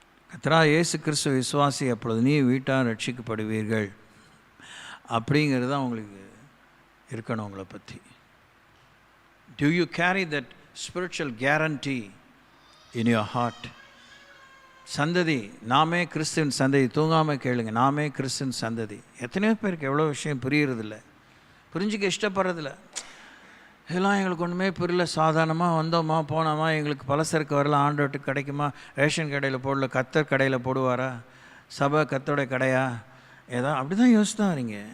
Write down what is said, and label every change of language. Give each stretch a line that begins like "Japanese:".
Tamil: கர்த்தராகிய இயேசு கிறிஸ்து விசுவாசி, அப்பொழுது நீ வீட்டார் ரட்சிக்கப்படுவீர்கள் அப்படிங்கிறது தான் உங்களுக்கு இருக்கணும். உங்களை பற்றி
English: do you carry that spiritual guarantee in your heart?
Tamil: சந்ததி, நாமே கிறிஸ்துவின் சந்ததி. தூங்காமல் கேளுங்க, நாமே கிறிஸ்துவின் சந்ததி. எத்தனையோ பேருக்கு எவ்வளோ விஷயம் புரியுறதில்ல, புரிஞ்சிக்க இஷ்டப்படுறதில்ல. இதெல்லாம் எங்களுக்கு ஒன்றுமே புரியல, சாதாரணமாக வந்தோமா போனோமா, எங்களுக்கு பலசரக்கு வரலாம், ஆண்டவர்கிட்ட கிடைக்குமா, ரேஷன் கடையில் போடல, கத்தர் கடையில் போடுவாரா, சபை கத்தோடைய கடையா, ஏதோ அப்படி தான் யோசிச்சு தான் வரீங்க.